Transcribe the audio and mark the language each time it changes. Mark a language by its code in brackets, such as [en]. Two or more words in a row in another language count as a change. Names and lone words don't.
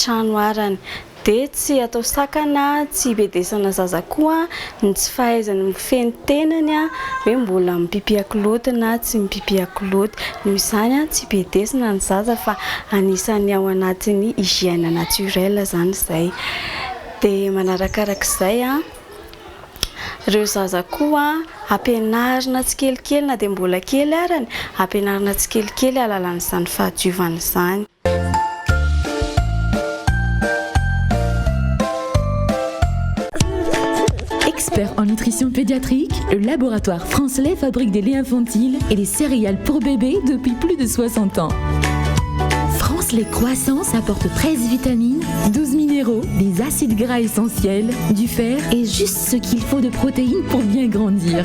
[mg] trano arany dia tsy atao sakana tsy bedesana zaza koa ny tsy fahaizany mifeny tenany hoe mbola mipipi akoloty na tsy mipipi akoloty noho izany tsy bedesana ny zaza fa anisany ao anatin'ny [fr] hygiène naturelle [mg] zany izay dia manarakarak'izay ireo zaza koa ampianarina tsikelikely na dia mbola kely arany ampianarina tsikelikely alalan'izany fahadiovana izany. [fr] Expert en nutrition pédiatrique, le laboratoire Francelet fabrique des laits infantiles et des céréales pour bébés depuis plus de 60 ans. Francelet Croissance apporte 13 vitamines, 12 minéraux, des acides gras essentiels, du fer et juste ce qu'il faut de protéines pour bien grandir.